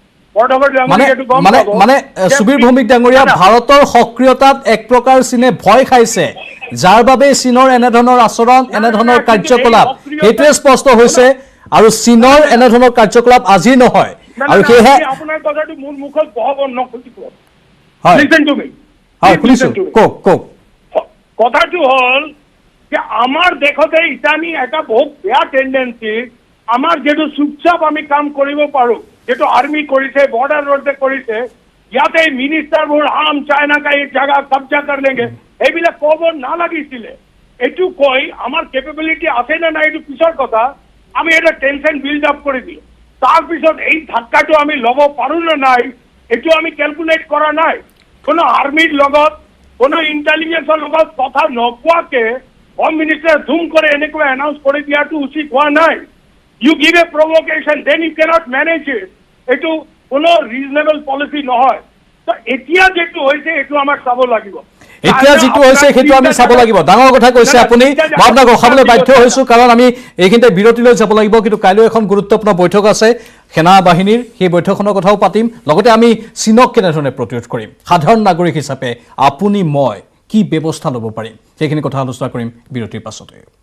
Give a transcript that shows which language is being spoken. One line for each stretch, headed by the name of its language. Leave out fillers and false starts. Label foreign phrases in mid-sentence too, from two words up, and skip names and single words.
Assamese: মানে সুবীৰ ভৌমিক ডাঙৰীয়া ভাৰতৰ সক্ৰিয়তাত এক প্ৰকাৰ চীনে ভয় খাইছে যাৰ বাবে চীনৰ এনেধৰণৰ আচৰণ এনেধৰণৰ কাৰ্যকলাপ সেইটোৱে স্পষ্ট হৈছে আৰু চীনৰ এনেধৰণৰ কাৰ্যকলাপ আজি নহয় আৰু সেয়েহে আপোনাৰ কথাটো মোৰ মুখত বহাব নখুজিব হয়
English: listen to me
Assamese: হয় শুনিছো কোক কথাটো হ'ল যে আমাৰ দেশতে ইতানি এটা বহুত বেয়া টেন্ডেন্সি আমাৰ যেটো চুপচাপ আমি কাম কৰিব পাৰো যেটো আৰ্মি কৰিছে বৰ্ডাৰ ৰোডে কৰিছে ইয়াতে মিনিষ্টাৰবোৰ
Hindi: हम चाइना का ये जगह कब्ज़ा कर लेंगे
Assamese: এইবিলাক ক'ব নালাগিছিলে এটো কৈ আমাৰ কেপেবিলিটি আছে না নাই এটো পিছৰ কথা আমি এটা
English: tension build up
Assamese: কৰি দিও তার পিছত এই ধাক্কাটো আমি লব পাৰো না নাই এটো আমি ক্যালকুলেট কৰা নাই কোনো আৰ্মিৰ লগত কোনো ইন্টেলিজেন্সৰ লগত কথা নকোৱাকে
English: home minister
Assamese: জুম কৰে এনেকৈ এনাউন্স কৰি দিয়াটো উচিত হোৱা নাই
English: You give a provocation, then you cannot manage it.
Assamese: Eto কোনো
English: reasonable policy
Assamese: নহয় তো এতিয়া যেটো হৈছে এটো আমাক চাব লাগিব এতিয়া যেটো হৈছে সেইটো আমি চাব লাগিব ডাঙৰ কথা কৈছে আপুনি মই আপোনাক ৰখাবলৈ বাধ্য হৈছো কাৰণ আমি এইখিনিতে বিৰতিলৈ যাব লাগিব কিন্তু কাইলৈ এখন গুৰুত্বপূৰ্ণ বৈঠক আছে সেনা বাহিনীৰ সেই বৈঠকখনৰ কথাও পাতিম লগতে আমি চীনক কেনেধৰণে প্ৰতিৰোধ কৰিম সাধাৰণ নাগৰিক হিচাপে আপুনি মই কি ব্যৱস্থা ল'ব পাৰিম সেইখিনি কথা আলোচনা কৰিম বিৰতিৰ পাছতে